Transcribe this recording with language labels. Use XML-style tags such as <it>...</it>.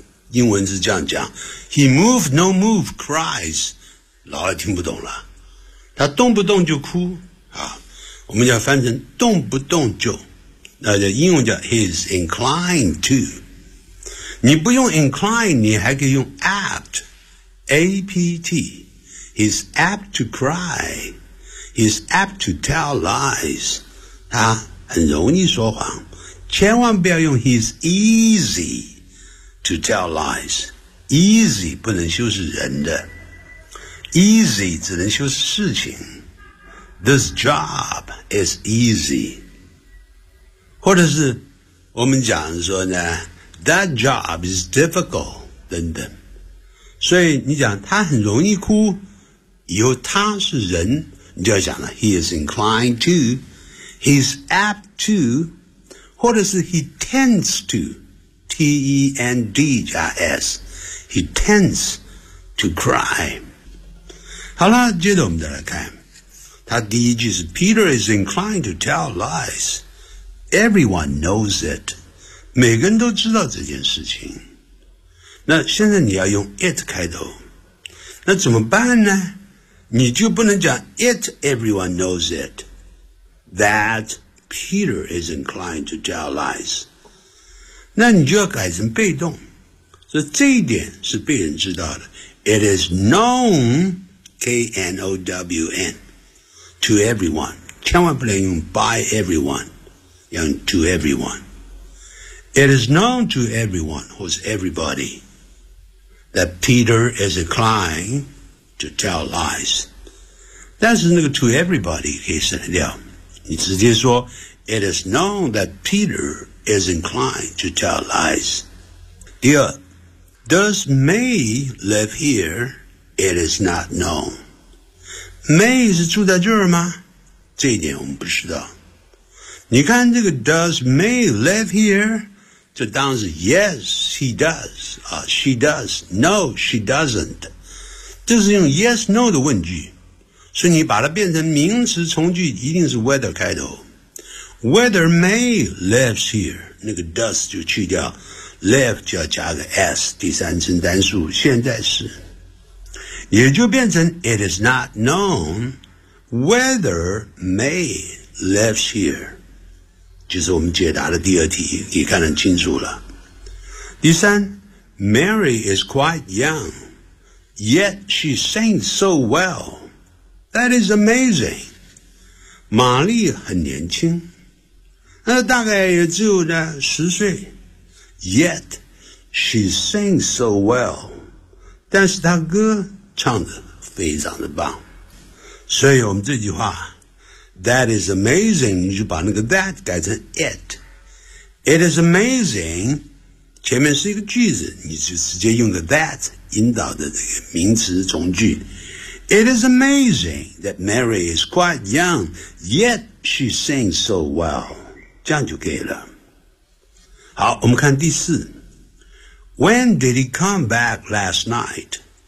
<zh>英文是这样讲，</zh> <en>He moved no move cries，</en> <zh>老外听不懂了，他动不动就哭啊。我们要翻成动不动就，那就英文叫</zh> <en>He's inclined to。</en> <zh>你不用</zh> <en>inclined，</en> <zh>你还可以用</zh> <en>apt， A-P-T， He's apt to cry， He's apt to tell lies，</en> <zh>他很容易说谎。千万不要用</zh> <en>He's easyTo tell lies.</en> <zh>Easy 不能修饰人的， Easy 只能修饰事情。</zh> <en>This job is easy.</en> <zh>或者是我们讲说呢，</zh> <en>That job is difficult 等等。</en> <zh>所以你讲他很容易哭，以后他是人，你就要讲了，</zh> <en>He is inclined to, He's apt to, 或者是 He tends toT-E-N-D</en> <zh>加 S，</zh> <en>He tends to cry。</en> <zh>好了，接着我们再来看，他第一句是</zh> <en>Peter is inclined to tell lies， Everyone knows it，</en> <zh>每个人都知道这件事情。那现在你要用 it 开头，那怎么办呢？你就不能讲</zh> <en>it everyone knows it that Peter is inclined to tell lies</en> <zh>那你就要改成被动，所以这一点是被人知道的。</zh> <en>It is known, K-N-O-W-N, to everyone.</en> <zh>千万不能用</zh> <en>by everyone,</en> <zh>要用</zh> <en>to everyone. It is known to everyone, who's everybody, that Peter is inclined to tell lies.</en> <zh>但是那个 to everybody 可以省掉，你直接说</zh> <en>It is known that PeterIs inclined to tell lies. 第二， Does May live here? It is not known.</en> <zh>May 是住在这儿吗？这一点我们不知道。你看这个</zh> <en>Does May live here?</en> <zh>这当然是</zh> <en>yes he does、she does no she doesn't，</en> <zh>这是用 yes no 的问句，所以你把它变成名词从句一定是 whether 开头，</zh> <en>whether May lives here，</en> <zh>那个 does 就去掉， live 就要加个 s 第三人称单数现在是，也就变成</zh> <en>it is not known whether May lives here，</en> <zh>就是我们解答的第二题，你看得清楚了。</zh> <en>第三， Mary is quite young, yet she sings so well. That is amazing.</en> <zh>玛丽很年轻，那大概也只有呢十岁，</zh> <en>yet she sings so well.</en> <zh>但是她歌唱得非常的棒。所以我们这句话</zh> <en>That is amazing，</en> <zh>你就把那个 that 改成 it。</zh> <en>It is amazing，</en> <zh>前面是一个句子，你就直接用个 that 引导的这个名词从句。</zh> <en>It is amazing that Mary is quite young yet she sings so well， 这样就可以了。</en> <zh>好，我们看第四，</zh> <en>When did he come back last night？</en>